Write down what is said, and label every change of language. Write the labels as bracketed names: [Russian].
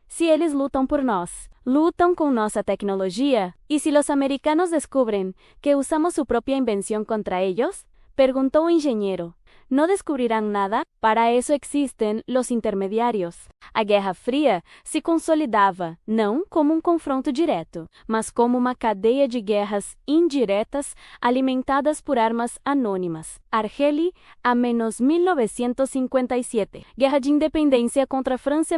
[Portuguese] Se eles lutam por nós, lutam com nossa tecnologia? [Spanish] E se los americanos descubren que usamos su propia invención contra ellos? [Portuguese] Perguntó o engenheiro. [Spanish] ¿No descubrirán nada? Para eso existen los intermediarios. [Portuguese] A Guerra Fria se consolidava, não como um confronto direto, mas como uma cadeia de guerras indiretas alimentadas por armas anônimas. Argeli, a menos 1957. Guerra de Independência contra França.